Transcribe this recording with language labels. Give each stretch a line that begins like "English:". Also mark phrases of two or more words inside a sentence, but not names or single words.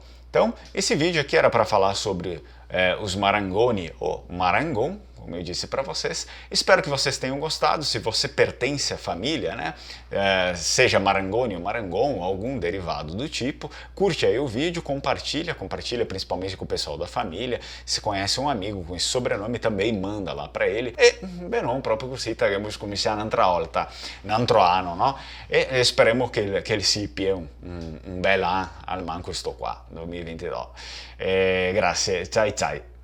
Portuguese: Então, esse vídeo aqui era para falar sobre os Marangoni, ou Marangon, como eu disse para vocês. Espero que vocês tenham gostado. Se você pertence à família, né, seja Marangoni ou Marangon, algum derivado do tipo, curte aí o vídeo, compartilha principalmente com o pessoal da família. Se conhece um amigo com esse sobrenome, também manda lá para ele.
Italian: E, beh, non proprio così, staremo cominciando un'altra volta, un altro anno, no? E speriamo che il SIPI è un bel anno, almeno questo qua, 2022. Grazie, ciao ciao.